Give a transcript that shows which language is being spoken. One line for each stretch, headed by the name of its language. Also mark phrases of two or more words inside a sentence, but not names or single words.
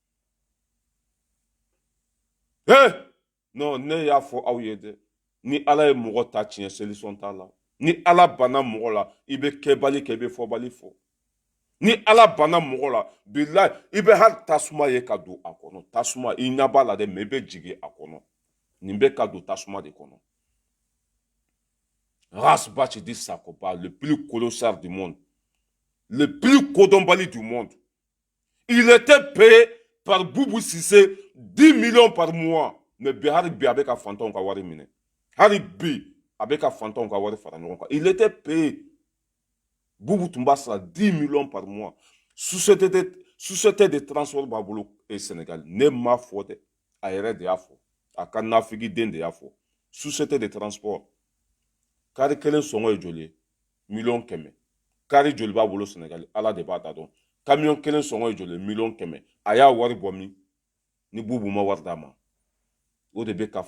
Bambara: non ne y'a fɔ aw ye dɛ ni Ala ye mɔgɔ ta tiɲɛ solution t'a la ni Ala banna mɔgɔ la i bɛ kɛbali kɛ i bɛ fɔbali fɔ ni Ala banna mɔgɔ la bilahi i bɛ hali tasuma ye ka don a kɔnɔ tasuma i ɲɛ b'a la dɛ mais i bɛ jigin a kɔnɔ nin bɛ ka don tasuma de kɔnɔ
French: Rasbach dit Sakopa le plus colossal du monde le plus
Bambara: kodɔnbali
French: du monde il était payé par Boubou Cissé 10 millions par mois
Bambara: mais bi hali bi a bɛ ka fantanw ka wari minɛ hali bi a bɛ ka fantanw ka wari fara ɲɔgɔn kan
French: il était payé
Bambara: Boubou tun b'a sara
French: 10 millions par mois société de transport
Bambara: b'a bolo Sénégal ne m'a fɔ dɛ a yɛrɛ de y'a fɔ a ka nafigiden de y'a fɔ
French: société de transport
Bambara: kari kelen sɔngɔ ye joli ye 100,000 kari joli b'a bolo Sénégal Ala de b'a da dɔn camion kelen sɔngɔ ye joli ye 100,000 a y'a wari bɔ min ni Boubou ma wari d'a ma o de bɛ